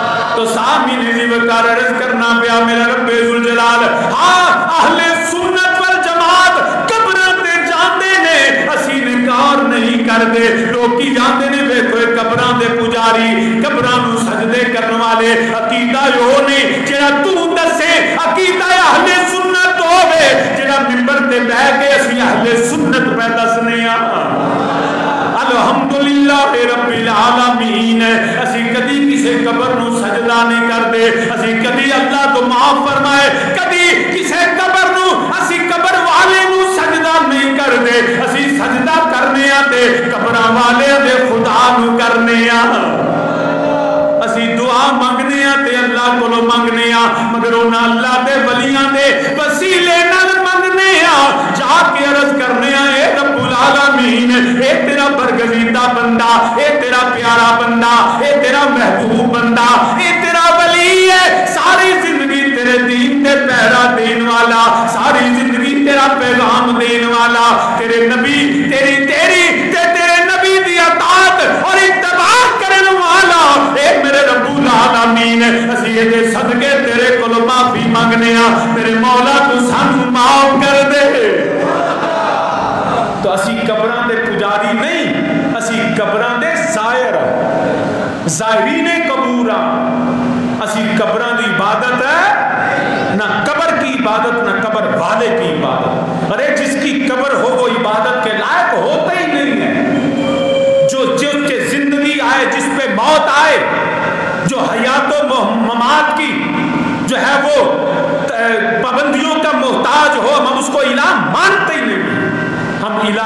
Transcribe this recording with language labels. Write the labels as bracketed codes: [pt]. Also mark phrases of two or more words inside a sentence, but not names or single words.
[pa] تو سامعین نے وقار عرض کرنا پیا میرا رب ذوالجلال ہاں اہل سنت والجماعت قبراں تے جاندے نے اسی انکار نہیں کردے لوکی جاندے نے ویکھو قبراں دے پجاری قبراں نو سجدے کرن والے عقیدہ یو نہیں جڑا تو دسے عقیدہ اہل سنت ہوے جڑا منبر تے بیٹھ کے اسی اہل سنت پہ دسنے آ [ar] الحمدللہ رب العالمین [pa] اسی کدی کسی قبر نو سجدہ نہیں کرتے اسی کدی اللہ تو معاف فرمائے کدی کسی قبر نو اسی قبر والے نو سجدہ نہیں کرتے اسی سجدہ کرنے آتے قبر والے دے خدا نو کرنے آ اسی دعا منگنے آتے اللہ کو لو منگنے آ مگر انہاں اللہ دے ولیاں دے وسیلے نال منگنے آ جا کے عرض کرنے آ اے [ar] رب العالمین [pa] اے تیرا برگزیدہ بندہ اے تیرا پیارا بندہ اے تیرا محبوب بندہ اے تیرا ولی ہے ساری زندگی تیرے دین تے پہرا دین والا ساری زندگی تیرا پیغام دین والا تیرے نبی تیرے نبی دی اطاعت اور اتباع کرن والا اے میرے [ar] رب العالمین [pa] اسی دے صدقے تیرے کول معافی منگنے آ میرے مولا تو سانو معاف کر دے تو اسی قبراں دے پجاری نہیں اسی قبراں دے زائر زائرین قبور اسی قبراں دی عبادت ہے [ur] نہ قبر کی عبادت نہ قبر والے کی عبادت ارے جس کی قبر ہو وہ عبادت کے لائق ہوتا ہی نہیں ہے جو کے زندگی آئے جس پہ موت آئے جو حیات و ممات کی جو ہے وہ پابندیوں کا محتاج ہو ہم اس کو الہ مانتے ہی نہیں ہم الہ